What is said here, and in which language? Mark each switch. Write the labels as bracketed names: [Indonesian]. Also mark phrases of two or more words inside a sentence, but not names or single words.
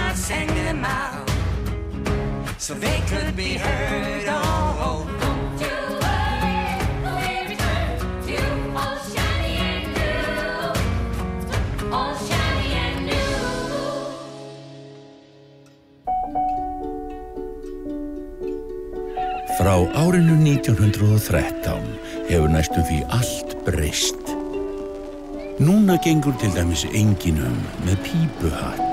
[English] sang them out so they could be heard. Oh, don't you worry, we'll return to all shiny and new, all shiny and new. [Icelandic] Frá árinu 1913 hefur næstum því allt breyst. Núna gengur til dæmis enginn með pípuhatt.